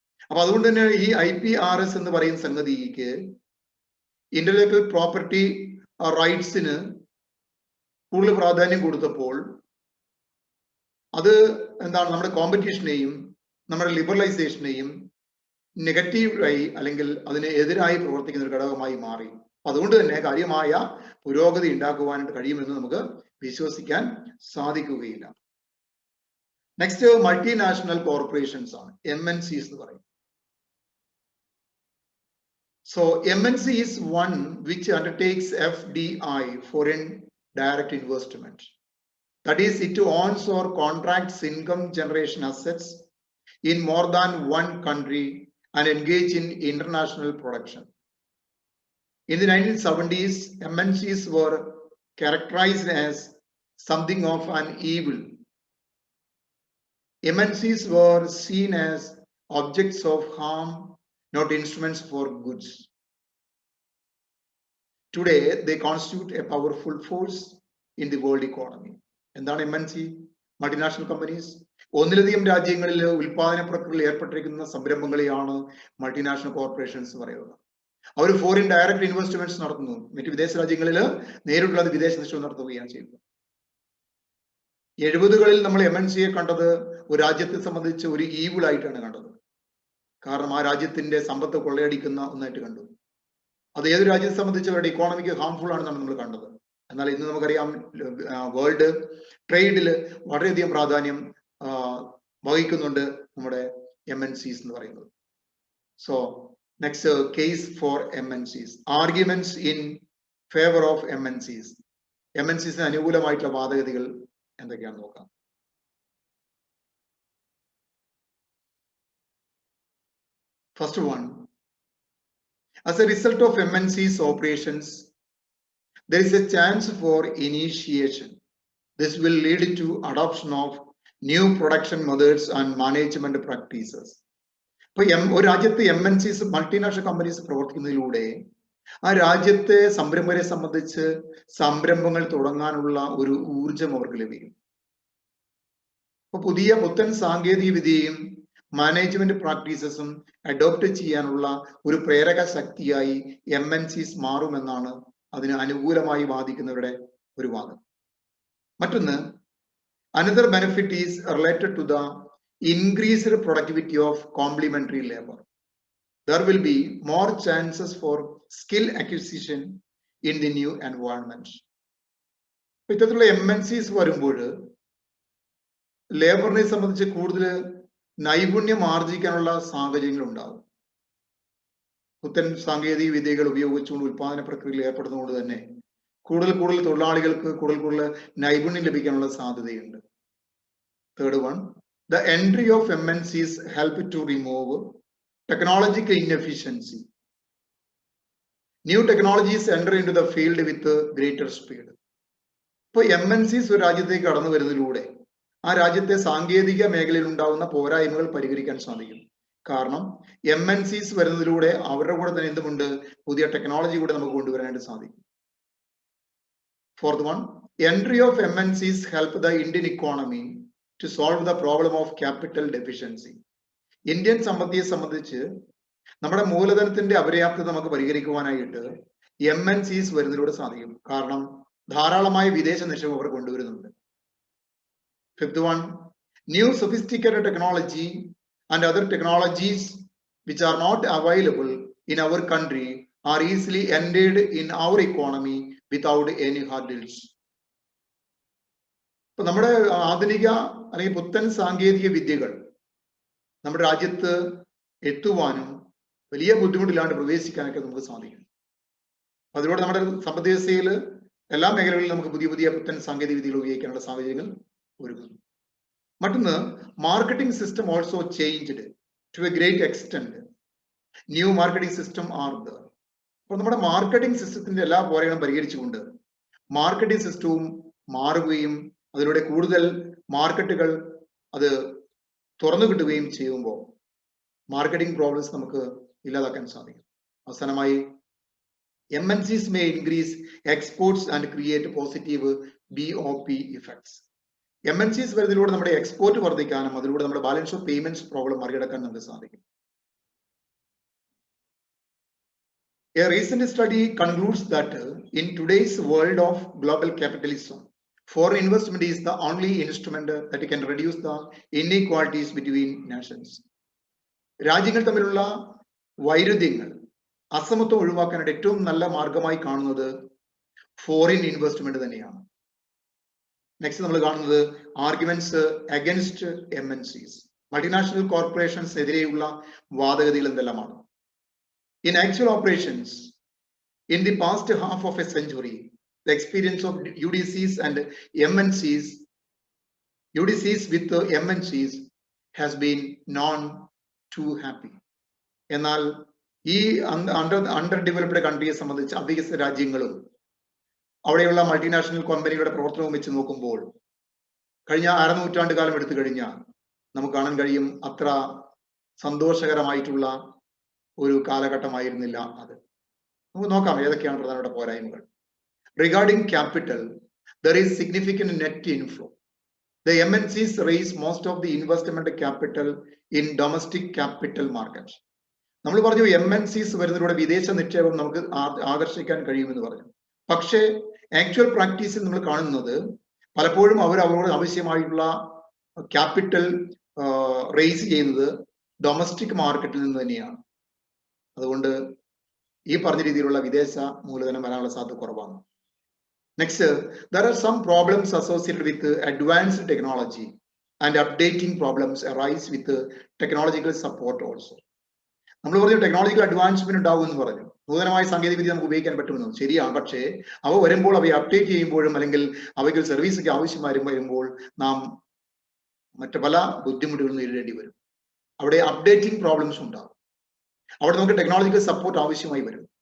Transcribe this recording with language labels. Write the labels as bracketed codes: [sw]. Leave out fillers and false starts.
[ml] അപ്പൊ അതുകൊണ്ട് തന്നെ ഈ IPRS എന്ന് പറയുന്ന സംഗതിക്ക് ഇന്റലക്ച്വൽ പ്രോപ്പർട്ടി റൈറ്റ്സിന് കൂടുതൽ പ്രാധാന്യം കൊടുത്തപ്പോൾ അത് എന്താണ്, നമ്മുടെ കോമ്പറ്റീഷനെയും നമ്മുടെ ലിബറലൈസേഷനെയും നെഗറ്റീവായി അല്ലെങ്കിൽ അതിന് എതിരായി പ്രവർത്തിക്കുന്ന ഒരു ഘടകമായി മാറി. അതുകൊണ്ട് തന്നെ കാര്യമായ പുരോഗതി ഉണ്ടാക്കുവാനായിട്ട് കഴിയുമെന്ന് നമുക്ക് വിശ്വസിക്കാൻ സാധിക്കുകയില്ല. നെക്സ്റ്റ് മൾട്ടിനാഷണൽ കോർപ്പറേഷൻസ് ആണ്, MNCs എന്ന് പറയും. [en] So MNC is one which undertakes FDI, foreign direct investment. That is, it owns or contracts income generation assets in more than one country and engage in international production. In the 1970s, MNCs were characterized as something of an evil. MNCs were seen as objects of harm, not instruments for goods. Today, they constitute a powerful force in the world economy. [ml] എന്താണ് MNC? Multinational companies. ഒന്നിലധികം രാജ്യങ്ങളിൽ ഉൽപാദന പ്രക്രിയയിൽ ഏർപ്പെട്ടിരിക്കുന്ന സംരംഭങ്ങളെയാണ് multinational corporations പറയുന്നത്. അവർ foreign direct investments നടത്തുന്നു. മറ്റ് വിദേശ രാജ്യങ്ങളിൽ നേരിട്ടുള്ള വിദേശ നിക്ഷേപം നടത്തുകയാണ് ചെയ്യുന്നത്. 70കളിൽ നമ്മൾ MNCയെ കണ്ടത് ഒരു രാജ്യത്തെ സംബന്ധിച്ച് ഒരു ഈവിൾ ആയിട്ടാണ് കണ്ടത്. കാരണം ആ രാജ്യത്തിന്റെ സമ്പത്ത് കൊള്ളയടിക്കുന്ന ഒന്നായിട്ട് കണ്ടു. അത് ഏത് രാജ്യത്തെ സംബന്ധിച്ച് അവരുടെ ഇക്കോണമിക്ക് ഹാംഫുൾ ആണെന്നാണ് നമ്മൾ കണ്ടത്. എന്നാൽ ഇന്ന് നമുക്കറിയാം വേൾഡ് ട്രേഡിൽ വളരെയധികം പ്രാധാന്യം വഹിക്കുന്നുണ്ട് നമ്മുടെ MNCs എന്ന് പറയുന്നത്. [en] So next case for MNCs. Arguments in favour of MNCs. [ml] MNCs അനുകൂലമായിട്ടുള്ള വാദഗതികൾ എന്തൊക്കെയാണെന്ന് നോക്കാം. [en] First one, as a result of MNCs operations, there is a chance for initiation. This will lead to adoption of new production methods and management practices. [ml] ഒരു രാജ്യത്ത് MNCs multinational companies പ്രവർത്തിക്കുന്നതിലൂടെ ആ രാജ്യത്തെ സംരംഭകരെ സംബന്ധിച്ച് സംരംഭങ്ങൾ തുടങ്ങാനുള്ള ഒരു ഊർജം അവർക്ക് ലഭിക്കും. അപ്പൊ പുത്തൻ സാങ്കേതിക വിദ്യയും മാനേജ്മെന്റ് പ്രാക്ടീസസും അഡോപ്റ്റ് ചെയ്യാനുള്ള ഒരു പ്രേരക ശക്തിയായി MNCs മാറുമെന്നാണ് അതിന് അനുകൂലമായി വാദിക്കുന്നവരുടെ ഒരു വാദം. [en] മറ്റൊന്ന്, another benefit is related to the increased productivity of complementary labour. There will be more chances for skill acquisition in the new environment. [ml] ഇത്തരത്തിലുള്ള MNCs വരുമ്പോൾ ലേബറിനെ സംബന്ധിച്ച് കൂടുതൽ നൈപുണ്യം ആർജിക്കാനുള്ള സാഹചര്യങ്ങൾ ഉണ്ടാകും. പുത്തൻ സാങ്കേതിക വിദ്യകൾ ഉപയോഗിച്ചുകൊണ്ട് ഉൽപാദന പ്രക്രിയയിൽ ഏർപ്പെടുന്നതുകൊണ്ട് തന്നെ കൂടുതൽ തൊഴിലാളികൾക്ക് കൂടുതൽ നൈപുണ്യം ലഭിക്കാനുള്ള സാധ്യതയുണ്ട്. [en] Third one, the entry of MNCs help to remove technological inefficiency. New technologies enter into the field with greater speed. [ml] ഇപ്പോൾ MNCs ഒരു രാജ്യത്തേക്ക് കടന്നു വരുന്നതിലൂടെ ആ രാജ്യത്തെ സാങ്കേതിക മേഖലയിൽ ഉണ്ടാകുന്ന പോരായ്മകൾ പരിഹരിക്കാൻ സാധിക്കും. കാരണം MNCs വരുന്നതിലൂടെ അവരുടെ കൂടെ തന്നെ എന്തുമുണ്ട്, പുതിയ ടെക്നോളജി കൂടെ നമുക്ക് കൊണ്ടുവരാനായിട്ട് സാധിക്കും. [en] Fourth one, entry of MNCs help the Indian economy to solve the problem of capital deficiency. [ml] Indian സമ്പത്തിയെ സംബന്ധിച്ച് നമ്മുടെ മൂലധനത്തിന്റെ അപര്യാപ്തത നമുക്ക് പരിഹരിക്കുവാനായിട്ട് MNCs വരുന്നതിലൂടെ സാധിക്കും. കാരണം ധാരാളമായ വിദേശ നിക്ഷേപം അവർ കൊണ്ടുവരുന്നുണ്ട്. [en] Fifth one, new sophisticated technology and other technologies which are not available in our country are easily entered in our economy without any hurdles. [ml] ഇപ്പൊ നമ്മുടെ ആധുനിക അല്ലെങ്കിൽ പുത്തൻ സാങ്കേതിക വിദ്യകൾ നമ്മുടെ രാജ്യത്ത് എത്തുവാനും വലിയ ബുദ്ധിമുട്ടില്ലാണ്ട് പ്രവേശിക്കാനൊക്കെ നമുക്ക് സാധിക്കും. അതിലൂടെ നമ്മുടെ സമ്പദ് വ്യവസ്ഥയിൽ എല്ലാ മേഖലകളിലും നമുക്ക് പുതിയ പുത്തൻ സാങ്കേതിക വിദ്യകൾ ഉപയോഗിക്കാനുള്ള സാഹചര്യങ്ങൾ ഒരുങ്ങുന്നു. [en] മറ്റൊന്ന്, marketing system also changed to a great extent. New marketing system are there. [ml] അപ്പൊ നമ്മുടെ മാർക്കറ്റിംഗ് സിസ്റ്റത്തിന്റെ എല്ലാ പോരായ്മകളും പരിഹരിച്ചുകൊണ്ട് മാർക്കറ്റിംഗ് സിസ്റ്റവും മാറുകയും അതിലൂടെ കൂടുതൽ മാർക്കറ്റുകൾ അത് തുറന്നു കിട്ടുകയും ചെയ്യുമ്പോൾ മാർക്കറ്റിംഗ് പ്രോബ്ലംസ് നമുക്ക് ഇല്ലാതാക്കാൻ സാധിക്കും. [en] അവസാനമായി, MNCs may increase exports and create positive BOP effects. [ml] MNCs വരുന്നതിലൂടെ നമ്മുടെ എക്സ്പോർട്ട് വർദ്ധിക്കാനും അതിലൂടെ നമ്മുടെ ബാലൻസ് ഓഫ് പേയ്മെന്റ്സ് പ്രോബ്ലം മറികടക്കാൻ നമുക്ക് സാധിക്കും. [en] A recent study concludes that in today's world of global capitalism, foreign investment is the only instrument that can reduce the inequalities between nations. [ml] രാജ്യങ്ങൾ തമ്മിലുള്ള വൈരുദ്ധ്യങ്ങൾ, അസമത്വം ഒഴിവാക്കാനായിട്ട് ഏറ്റവും നല്ല മാർഗമായി കാണുന്നത് ഫോറിൻ ഇൻവെസ്റ്റ്മെന്റ് തന്നെയാണ്. നെക്സ്റ്റ് നമ്മൾ കാണുന്നത് [en] Arguments against MNCs. [ml] Multinational corporations എതിരെയുള്ള വാദഗതികൾ എന്തെല്ലാമാണ്? [en] In actual operations, in the past half of a century, the experience of UDCs and MNCs, UDCs with MNCs has been none too happy. എന്നാൽ [ml] ഈ under developed കൺട്രിയെ സംബന്ധിച്ച് അവികസിത രാജ്യങ്ങളും അവിടെയുള്ള multinational കമ്പനികളുടെ പ്രവർത്തനവും വെച്ച് നോക്കുമ്പോൾ കഴിഞ്ഞ അരനൂറ്റാണ്ട് കാലം എടുത്തു കഴിഞ്ഞാൽ നമുക്ക് കാണാൻ കഴിയും അത്ര സന്തോഷകരമായിട്ടുള്ള ഒരു കാലഘട്ടമായിരുന്നില്ല അത്. നമുക്ക് നോക്കാം ഏതൊക്കെയാണ് പ്രധാനപ്പെട്ട പോരായ്മകൾ. [en] Regarding capital, there is significant net inflow. The MNCs raise most of the investment capital in domestic capital market. [ml] നമ്മൾ പറഞ്ഞു MNCs വരുന്നതിലൂടെ വിദേശ നിക്ഷേപം നമുക്ക് ആകർഷിക്കാൻ കഴിയുമെന്ന് പറഞ്ഞു. പക്ഷേ ആക്ച്വൽ പ്രാക്ടീസിൽ നമ്മൾ കാണുന്നത് പലപ്പോഴും അവരോട് ആവശ്യമായിട്ടുള്ള ക്യാപിറ്റൽ റേസ് ചെയ്യുന്നത് ഡൊമസ്റ്റിക് മാർക്കറ്റിൽ നിന്ന് തന്നെയാണ്. അതുകൊണ്ട് ഈ പറഞ്ഞ രീതിയിലുള്ള വിദേശ മൂലധനം വരാനുള്ള സാധ്യത കുറവാണ്. [en] Next, there are some problems associated with advanced technology, and updating problems arise with technological support also. [ml] നമ്മൾ പറഞ്ഞു ടെക്നോളജിക്കൽ അഡ്വാൻസ്മെന്റ് ഉണ്ടാവും എന്ന് പറഞ്ഞു. നൂതനമായ സാങ്കേതികവിദ്യ നമുക്ക് ഉപയോഗിക്കാൻ പറ്റുമെന്ന് ശരിയാണ്. പക്ഷേ അവ വരുമ്പോൾ അവയെ അപ്ഡേറ്റ് ചെയ്യുമ്പോഴും അല്ലെങ്കിൽ അവയ്ക്ക് സർവീസ് ഒക്കെ ആവശ്യമായി വരുമ്പോൾ നാം മറ്റു പല ബുദ്ധിമുട്ടുകളും നേരിടേണ്ടി വരും. അവിടെ അപ്ഡേറ്റിംഗ് പ്രോബ്ലംസ് ഉണ്ടാകും. അവിടെ നമുക്ക് ടെക്നോളജിക്കൽ സപ്പോർട്ട് ആവശ്യമായി വരും.